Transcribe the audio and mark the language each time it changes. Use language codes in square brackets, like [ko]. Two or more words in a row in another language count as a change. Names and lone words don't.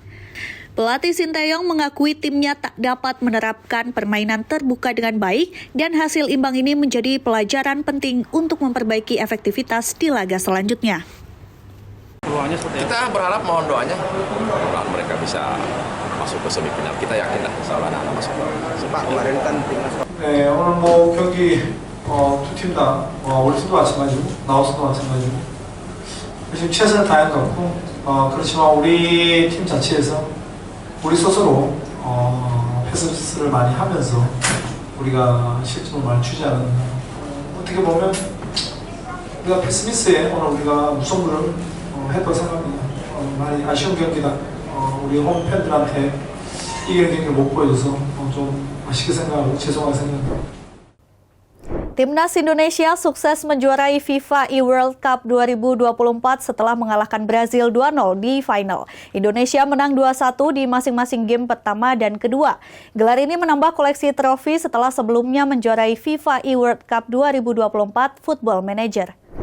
[id] Pelatih Sinteyong mengakui timnya tak dapat menerapkan permainan terbuka dengan baik dan hasil imbang ini menjadi pelajaran penting untuk memperbaiki efektivitas di laga selanjutnya. Kita berharap mohon doanya mereka bisa masuk ke semifinal. Kita yakin lah [ar] إن شاء الله [id] anak masuk ke semifinal. kemarin kan timnas. [ko] 네, 오늘 뭐 경기 두 팀 다 우리도 마찬가지고 라오스도 마찬가지고 지금 최선을 다한 것 같고 그렇지만 우리 팀 자체에서 우리 스스로 패스를 많이 하면서 우리가 실점을 많이 주지 않았나. 어떻게 보면 우리가 패스미스에 오늘 우리가 무승부를 했다고 생각합니다. 많이 아쉬운 경기다. 우리 홈 팬들한테 이기는 경기를 못 보여줘서 좀 아쉽게 생각하고 죄송하게 생각합니다. [id] Timnas Indonesia sukses menjuarai FIFA E-World Cup 2024 setelah mengalahkan Brazil 2-0 di final. Indonesia menang 2-1 di masing-masing game pertama dan kedua. Gelar ini menambah koleksi trofi setelah sebelumnya menjuarai FIFA E-World Cup 2024 Football Manager.